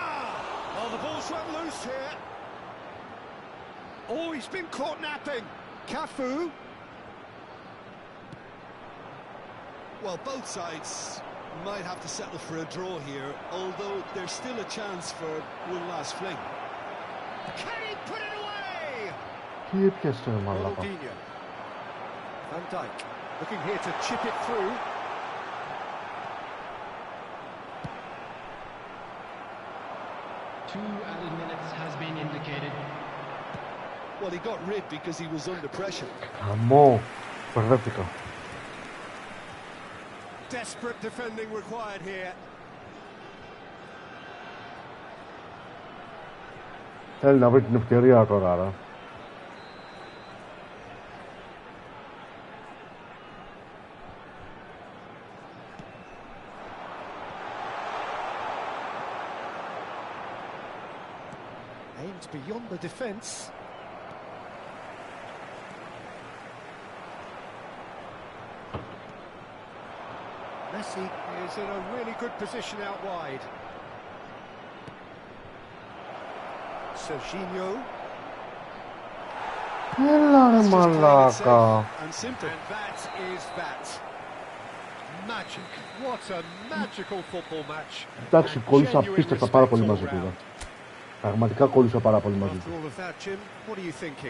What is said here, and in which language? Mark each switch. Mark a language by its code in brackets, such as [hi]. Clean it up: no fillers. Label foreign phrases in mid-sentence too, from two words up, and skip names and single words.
[en] Oh, the ball's run loose here. Oh, he's been caught napping. Cafu. Well, both sides might have to settle for a draw here, although there's still a chance for one last fling. Can he put it away? [el] Τι έπιασε ρε μαλάκα. [en] Ronaldinho. Van Dijk looking here to chip it through. 2 added minutes has been indicated. Well, he got rid because he was under pressure. [el] Αμό, μπερδεύτηκα. [en] Desperate defending required here. [el] Θέλει να βρει την ευκαιρία τώρα, άρα. [en] Aimed beyond the defence. Messi is in a really good position out wide. Serginho. [el] Έλα ρε μαλάκα. [en] And that is that. Magic. What a magical football match. [el] Εντάξει, κόλλησα απίστευτα πάρα πολύ μαζί του. Πραγματικά κόλλησα πάρα πολύ μαζί του. [en] After all of that, Jim, what are you thinking?